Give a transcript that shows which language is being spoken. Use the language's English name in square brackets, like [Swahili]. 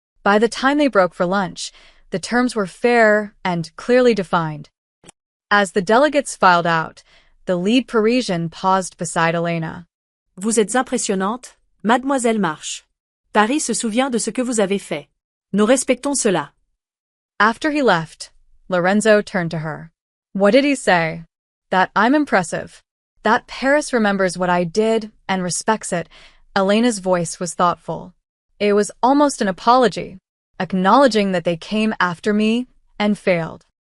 [English] By the time they broke for lunch, the terms were fair and clearly defined. As the delegates filed out, the lead Parisian paused beside Elena. [French] Vous êtes impressionnante, mademoiselle Marche. Paris se souvient de ce que vous avez fait. Nous respectons cela. [English] After he left, Lorenzo turned to her. What did he say? That I'm impressive. That Paris remembers what I did and respects it. Elena's voice was thoughtful. It was almost an apology, acknowledging that they came after me and failed.